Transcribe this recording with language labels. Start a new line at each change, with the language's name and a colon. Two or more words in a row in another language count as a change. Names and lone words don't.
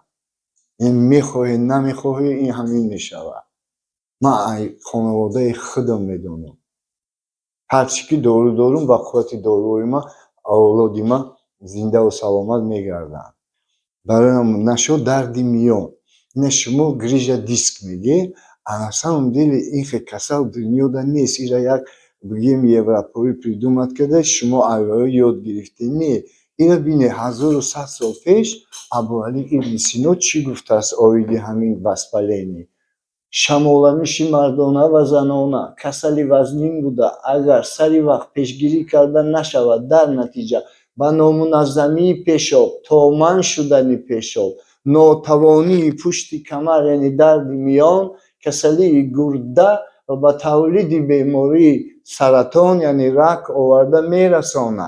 Tajik: Ин мехоҳӣ, намехоҳӣ, ин ҳамин мешавад. Ман хонаводаи худам медонам. ҳарчӣ ки дору дорум, ба қуввати доруҳои ман авлоди ман зиндаву саломат мегарданд. Барои ҳамо нашо дарди миён. Ина шумо
Russian: грижа диск
Tajik: мегӯед,
Russian: а на самом деле
Tajik: ин хел касал дунёда нест. Ира як бигем европавӣ придумат карда, шумо аввало ёд гирифтед. Не, ира бинед 1100 сол пеш Абуалӣ ибни Сино чӣ гуфтааст оиди ҳамин воспаление. Шамоламиши мардона ва занона касали вазнин буда, агар сари вақт пешгирӣ карда нашавад, дар натиҷа ба номуназзамии пешоб, томан шудани пешоб, нотавонии пушти камар яъне дарди миён, касалии гурда ва ба тавлиди бемории саратон яъне рак оварда мерасонад.